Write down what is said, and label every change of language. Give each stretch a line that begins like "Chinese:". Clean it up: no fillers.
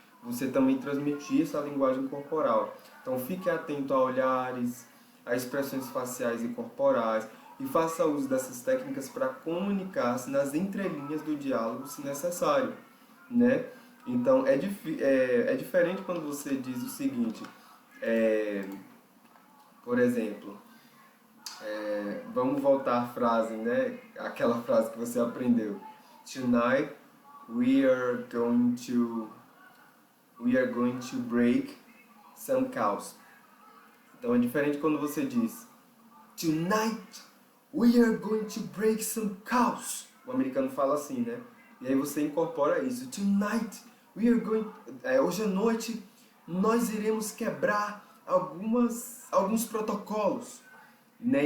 Portuguese: Você também transmitir essa linguagem corporal. Então fique atento a olhares, a expressões faciais e corporais e faça uso dessas técnicas para comunicar-se nas entrelinhas do diálogo, se necessário, né? Então é diferente quando você diz o seguinte, por exemplo, vamos voltar à frase, né? Aquela frase que você aprendeu.
English: Tonight we are going to break some cows.
Portuguese: Então é diferente quando você diz
English: Tonight we are going to break some cows.
Portuguese: O americano fala assim, né? E aí você incorpora isso.
English: Tonight we are going...
Portuguese: hoje à noite nós iremos quebrar alguns protocolos. Né?